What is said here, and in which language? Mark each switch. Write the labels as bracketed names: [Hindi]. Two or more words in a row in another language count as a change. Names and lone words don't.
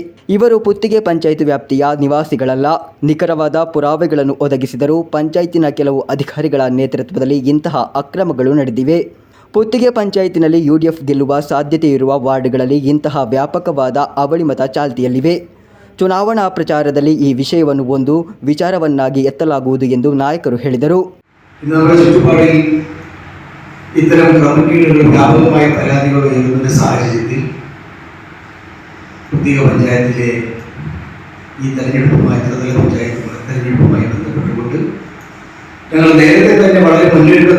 [Kannada] ಇವರು ಪುತ್ತಿಗೆ ಪಂಚಾಯತ್ ವ್ಯಾಪ್ತಿಯ ನಿವಾಸಿಗಳಲ್ಲ. ನಿಖರವಾದ ಪುರಾವೆಗಳನ್ನು ಒದಗಿಸಿದರೂ ಪಂಚಾಯತಿನ ಕೆಲವು ಅಧಿಕಾರಿಗಳ ನೇತೃತ್ವದಲ್ಲಿ ಇಂತಹ ಅಕ್ರಮಗಳು ನಡೆದಿವೆ. ಪುತ್ತಿಗೆ ಪಂಚಾಯತಿನಲ್ಲಿ ಯುಡಿಎಫ್ ಗೆಲ್ಲುವ ಸಾಧ್ಯತೆ ಇರುವ ವಾರ್ಡ್ಗಳಲ್ಲಿ ಇಂತಹ ವ್ಯಾಪಕವಾದ ಅವಳಿ ಮತ ಚಾಲ್ತಿಯಲ್ಲಿವೆ. ಚುನಾವಣಾ ಪ್ರಚಾರದಲ್ಲಿ ಈ ವಿಷಯವನ್ನು ಒಂದು ವಿಚಾರವನ್ನಾಗಿ ಎತ್ತಲಾಗುವುದು ಎಂದು നായകರು ಹೇಳಿದರು. [Malayalam] ഇത്തരം കമ്മിറ്റികളുടെ വ്യാപകമായ പരാതികൾ ഉയരുന്ന സാഹചര്യത്തിൽ പുതിയ പഞ്ചായത്തിലെ ഈ തെരഞ്ഞെടുപ്പുമായി ത്രിതല പഞ്ചായത്തുകളുടെ തെരഞ്ഞെടുപ്പുമായി ബന്ധപ്പെട്ടുകൊണ്ട് ഞങ്ങൾ നേരത്തെ തന്നെ വളരെ മുന്നൊരുക്കം